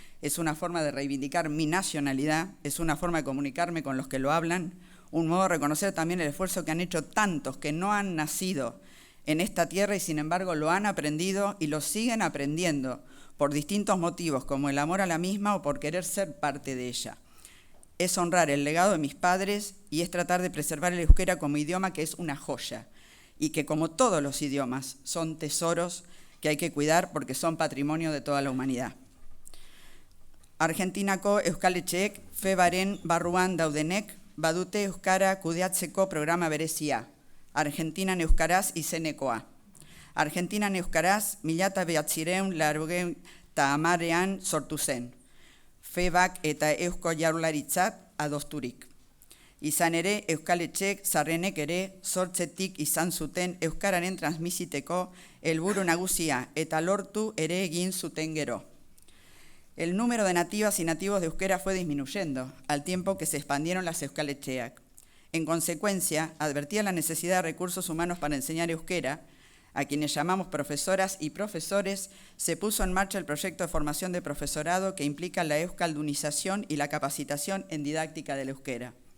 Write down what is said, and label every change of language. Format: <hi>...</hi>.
<es>Es una forma de reivindicar mi nacionalidad, es una forma de comunicarme con los que lo hablan, un modo de reconocer también el esfuerzo que han hecho tantos que no han nacido en esta tierra y sin embargo lo han aprendido y lo siguen aprendiendo por distintos motivos, como el amor a la misma o por querer ser parte de ella. Es honrar el legado de mis padres y es tratar de preservar el euskera como idioma, que es una joya y que, como todos los idiomas, son tesoros que hay que cuidar porque son patrimonio de toda la humanidad.</es> <eu>Argentinako euskaletxeek febaren barruan daudenek badute euskara kudeatzeko programa berezia, Argentinan euskaraz izenekoa. Argentinan euskaraz 1980ean sortu zen. Febak eta Eusko Jaurlaritzak adosturik. Izan ere, euskaletxeek zarrenek ere sortzetik izan zuten euskararen transmisiteko helburu nagusia eta lortu ere egin zuten gero.</eu> <es>El número de nativas y nativos de euskera fue disminuyendo al tiempo que se expandieron las euskaletxeak. En consecuencia, advertía la necesidad de recursos humanos para enseñar euskera, a quienes llamamos profesoras y profesores, se puso en marcha el proyecto de formación de profesorado que implica la euskaldunización y la capacitación en didáctica del euskera.</es>